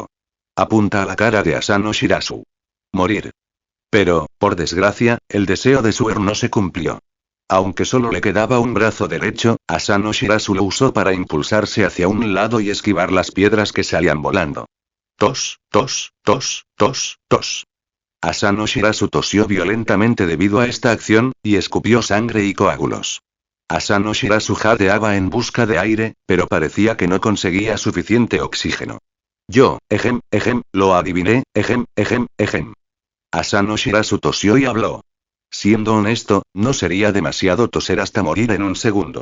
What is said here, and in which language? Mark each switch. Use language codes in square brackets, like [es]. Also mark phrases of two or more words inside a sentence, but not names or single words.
[es] Apunta a la cara de Asano Shirasu. Morir. Pero, por desgracia, el deseo de Suer no se cumplió. Aunque solo le quedaba un brazo derecho, Asano Shirasu lo usó para impulsarse hacia un lado y esquivar las piedras que salían volando. Tos, tos, tos, tos, tos. Asano Shirazu tosió violentamente debido a esta acción, y escupió sangre y coágulos. Asano Shirazu jadeaba en busca de aire, pero parecía que no conseguía suficiente oxígeno. Yo, lo adiviné, ejem. Asano Shirazu tosió y habló. Siendo honesto, no sería demasiado toser hasta morir en un segundo.